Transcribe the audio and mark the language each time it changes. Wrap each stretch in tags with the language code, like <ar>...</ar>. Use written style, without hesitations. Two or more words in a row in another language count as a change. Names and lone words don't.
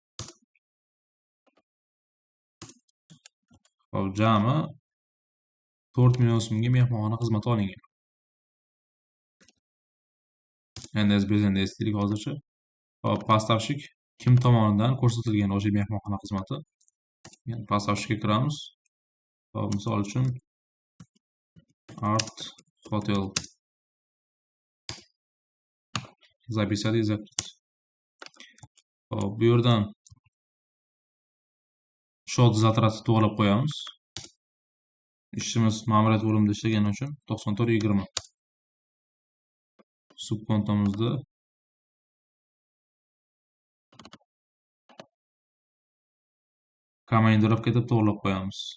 <uz>Hop, jami 4 million so'mga mehmonxona xizmati olingan. Endi biznes deylik hozircha. Hop, поставщик kim tomonidan ko'rsatilgan o'sha mehmonxona xizmati. Yani поставщикka kiramiz. Hop, misol uchun Art Hotel</uz> <ru>записать и закрыть.</ru> <uz>Hop, bu yerdan</uz> <ru>счёт затратни</ru> <uz>to'g'rilab qo'yamiz. Ishimiz ma'muriyat bo'limida ishlagani uchun 94.20. Subkontomizda komandirovka deb to'g'rilab qo'yamiz.</uz>